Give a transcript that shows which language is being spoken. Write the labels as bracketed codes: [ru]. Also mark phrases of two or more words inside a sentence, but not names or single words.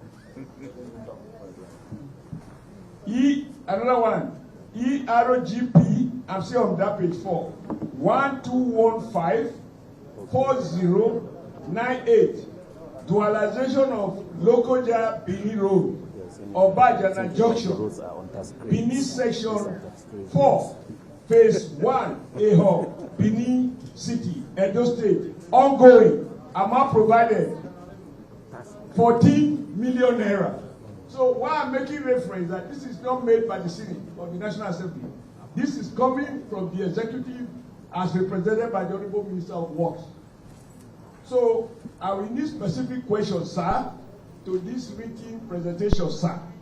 [en] Another one, EROGP, I'm still on that page 4, 12154098. Dualization of Lokoja Benin Road, Obajana Junction, Benin Section 4, Phase 1, Eho, Benin City, Edo State, ongoing, amount provided, 14 million naira. So why I'm making reference that this is not made by the Senate or the National Assembly. This is coming from the executive as represented by the Honorable Minister of Works. So I will need specific questions, sir, to this written presentation, sir.